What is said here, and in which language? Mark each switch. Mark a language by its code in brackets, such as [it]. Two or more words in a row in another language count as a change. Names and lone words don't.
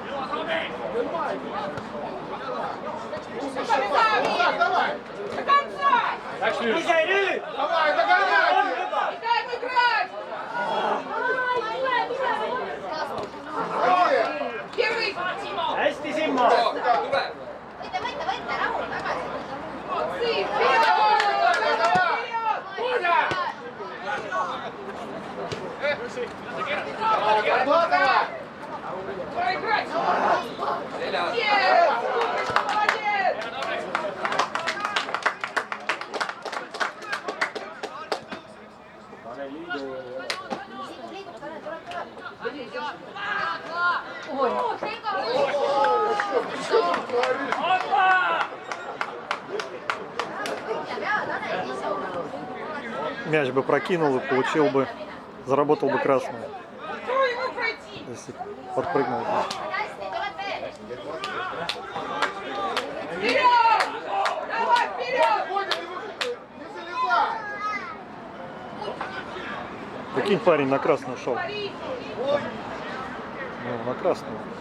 [ru] Так, давай! До конца! Давай, догоняй! Не дай ему играть! Первый! [et] hästi Simmo! võite, rahu, tagasi. [ru] Молодцы! Вперед! Вперед! Ну, давай! Пора играть! Yes! Молодец! Ой, [et] selga või? [ru] Что ты творишь? Мяч бы прокинул и получил бы, заработал бы красную, Кто ему пройти? если подпрыгнул. [et] hästi, tuleb veel. [ru] Вперед! Давай, вперед! Бодя, не залезай! Прикинь, парень на красную шел. Пари! Ну, на красную.